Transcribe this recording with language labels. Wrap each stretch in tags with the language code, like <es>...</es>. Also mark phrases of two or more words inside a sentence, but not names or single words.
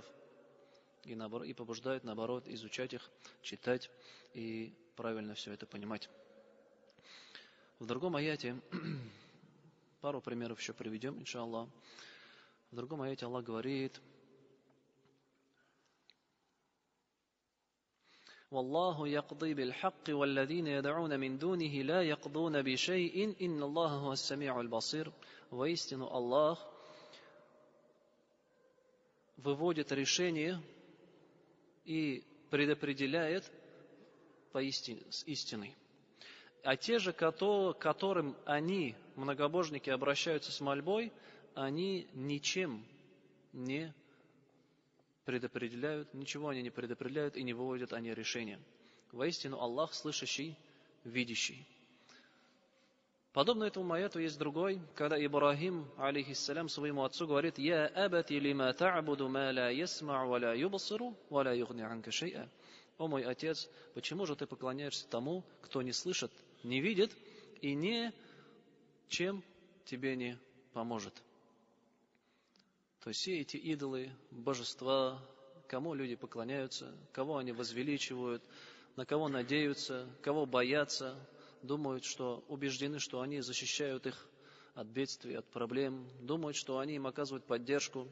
<ru>И побуждает, наоборот, изучать их, читать и правильно все это понимать. В другом аяте, пару примеров еще приведем, иншаллах. В другом аяте Аллах говорит,</ru> <ar>«والله يقضي بالحق والذين يدعون من دونه لا يقضون بشيء إن الله هو السميع البصير».</ar> <ru>Воистину Аллах выводит решение и предопределяет с истиной. А те же, к которым они, многобожники, обращаются с мольбой, они ничем не предопределяют, ничего они не предопределяют и не выводят они решения. Воистину Аллах слышащий, видящий. Подобно этому аяту есть другой, когда Ибрахим, алейхиссалям, своему отцу говорит:</ru> <ar>«يا أبت لم تعبد ما لا يسمع ولا يبصر ولا يغني عنك شيئا».</ar> <ru>О мой отец, почему же ты поклоняешься тому, кто не слышит, не видит и ничем тебе не поможет? То есть все эти идолы, божества, кому люди поклоняются, кого они возвеличивают, на кого надеются, кого боятся, думают, что убеждены, что они защищают их от бедствий, от проблем, думают, что они им оказывают поддержку.</ru>